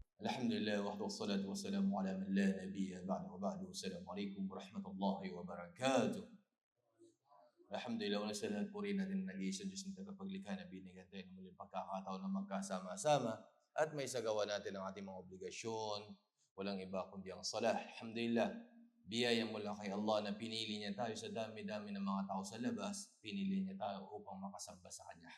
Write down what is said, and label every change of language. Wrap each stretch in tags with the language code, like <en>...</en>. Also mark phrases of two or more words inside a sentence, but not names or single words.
<ar>الحمد لله وحده والصلاة والسلام على من لا نبي بعده وبعد. السلام عليكم ورحمة الله وبركاته.</ar> <tl>Alhamdulillah, una sa lahat purihin natin ang nag-iisang Diyos na tagapaglikha na binigyan tayo ng muling pagkakataon na magkasama-sama at may sagawa natin ang ating mga obligasyon. Walang iba kundi ang salah. Alhamdulillah, biyaya mula kay Allah na pinili niya tayo sa dami-dami ng mga tao sa labas. Pinili niya tayo upang makasamba sa Kanya.</tl>